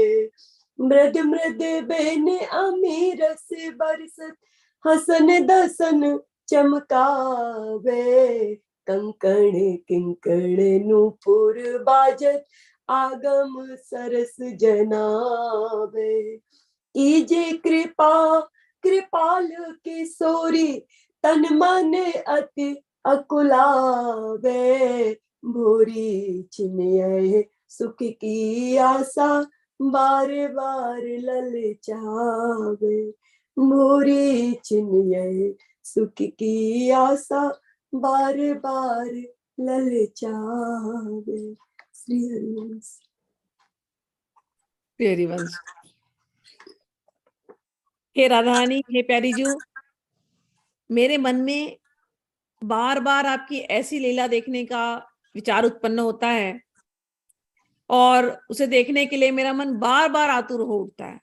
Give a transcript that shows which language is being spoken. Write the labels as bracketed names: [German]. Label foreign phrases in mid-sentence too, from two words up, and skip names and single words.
[Braj] मृद मृद बेन अमीरस बरसत, हसन दसन चमकावे, कंकण किंकण नूपुर बाजत, आगम सरस जनावे। कीजे कृपा कृपाल किशोरी, तन मन अति अकुलावे, भूरी छिनिये सुख की आशा, बार बार ललचावे। भूरी छिनिये सुख की आशा, बार बार ललचावे। श्री हरिवंश। श्री हरिवंश। [Hindi] हे राधारानी, हे प्यारी जी, मेरे मन में बार बार आपकी ऐसी लीला देखने का विचार उत्पन्न होता है और उसे देखने के लिए मेरा मन बार बार आतुर हो उठता है।